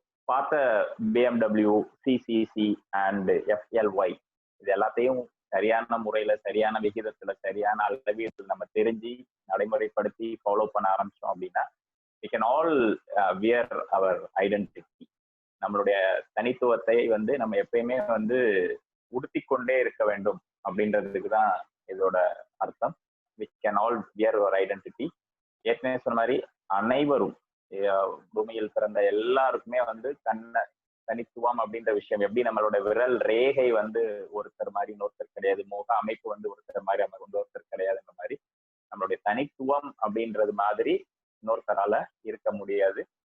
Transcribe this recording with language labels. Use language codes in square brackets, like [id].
[ta] பார்த்த BMW, CCC and FLY இது எல்லாத்தையும் சரியான முறையில, சரியான விகிதத்துல, சரியான அளவில் நம்ம தெரிஞ்சு நடைமுறைப்படுத்தி ஃபாலோ பண்ண ஆரம்பிச்சோம் அப்படின்னா [en] we can all wear our identity. [ta] நம்மளுடைய தனித்துவத்தை வந்து நம்ம எப்பயுமே வந்து உடுத்திக்கொண்டே இருக்க வேண்டும் அப்படின்றதுக்கு தான் இதோட அர்த்தம். [en] we can all wear our identity. [ta] ஏற்கனவே சொன்ன மாதிரி அனைவரும் பூமியில் பிறந்த எல்லாருக்குமே வந்து தனித்துவம் அப்படின்ற விஷயம், எப்படி நம்மளோட விரல் ரேகை வந்து ஒருத்தர் மாதிரி இன்னொருத்தர் கிடையாது, முக அமைப்பு வந்து ஒருத்தர் மாதிரி இன்னொருத்தர் கிடையாதுன்ற மாதிரி நம்மளுடைய தனித்துவம் அப்படின்றது மாதிரி இன்னொருத்தரால இருக்க முடியாது.